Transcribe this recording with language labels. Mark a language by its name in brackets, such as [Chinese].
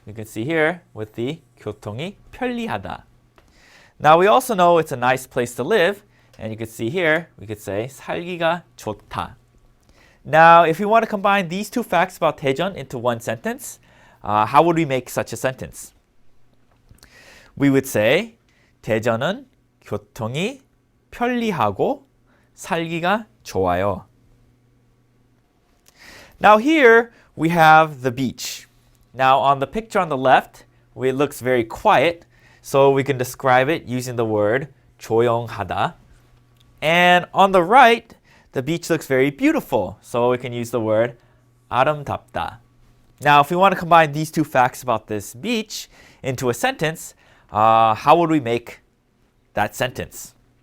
[English] You can see here with the [Korean] 교통이 편리하다. [English] Now, we also know it's a nice place to live, and you can see here, we could say [Korean] 살기가 좋다. [English] Now, if we want to combine these two facts about 대전 into one sentence, how would we make such a sentence? [Korean] We would say 대전은 교통이 편리하고 살기가 좋아요. [English] Now here we have the beach. Now on the picture on the left, it looks very quiet, so we can describe it using the word 조용하다. And on the right, the beach looks very beautiful. So we can use the word 아름답다. Now, if we want to combine these two facts about this beach into a sentence, how would we make that sentence?